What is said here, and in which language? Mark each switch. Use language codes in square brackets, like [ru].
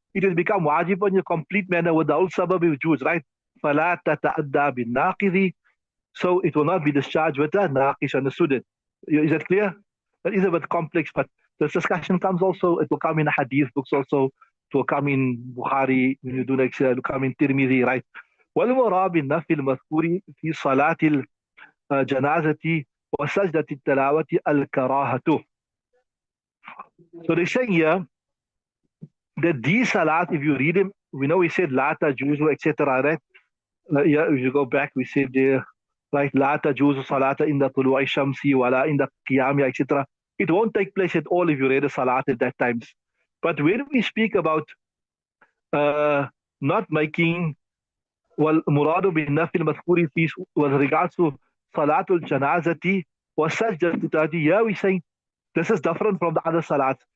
[en] It has become wajib on your complete manner with the whole sabab wujud, right? [ar] فلا تتأدى بالناقض. [en] So it will not be discharged with the naqis. Understood it? Is that clear? That is a bit complex, but this discussion comes also, it will come in hadith books also, it will come in Bukhari, when you do next year, it will come in Tirmidhi, right? [ar] والمراد بالنفي المذكور في صلاة الجنازة وسجدة التلاوة الكراهة. [en] So they're saying here that these salat, if you read them, we know we said la tajuzu, etc. Right? Yeah, if you go back, we said right, la tajuzu salata in the tulu'i shamsi wala in the qiyamah, etc. It won't take place at all if you read a salat at that times. But when we speak about not making [ar] والمراد بالنفي المذكور في [en] with regards to [ar] صلاة الجنازة والسجدة التلاوة, [en] here we say this is different from the other salats.